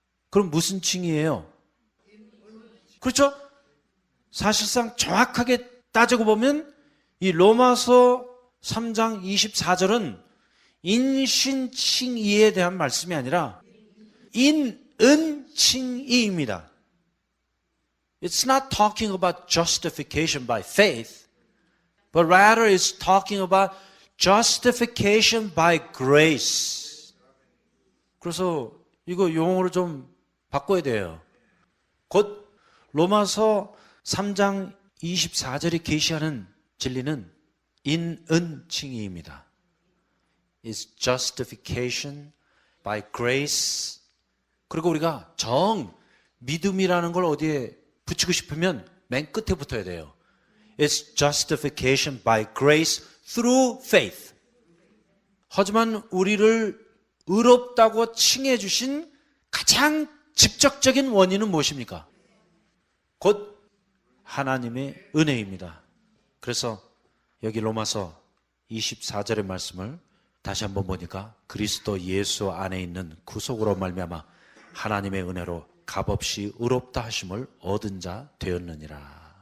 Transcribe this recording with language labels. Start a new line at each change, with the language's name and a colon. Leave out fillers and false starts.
Korean: 그럼 무슨 칭의예요? 그렇죠? 사실상 정확하게 따지고 보면 이 로마서 3장 24절은 인신칭의에 대한 말씀이 아니라 인은칭의입니다.
English: It's not talking about justification by faith, but rather it's talking about justification by grace.
Korean: 그래서 이거 용어를 좀 바꿔야 돼요. 곧 로마서 3장 24절이 계시하는 진리는 인은칭의입니다.
English: It's justification by grace.
Korean: 그리고 우리가 믿음이라는 걸 어디에 붙이고 싶으면 맨 끝에 붙어야 돼요.
English: It's justification by grace through faith.
Korean: 하지만 우리를 의롭다고 칭해 주신 가장 직접적인 원인은 무엇입니까? 곧 하나님의 은혜입니다. 그래서 여기 로마서 24절의 말씀을 다시 한번 보니까 그리스도 예수 안에 있는 구속으로 말미암아 하나님의 은혜로 값없이 의롭다 하심을 얻은 자 되었느니라.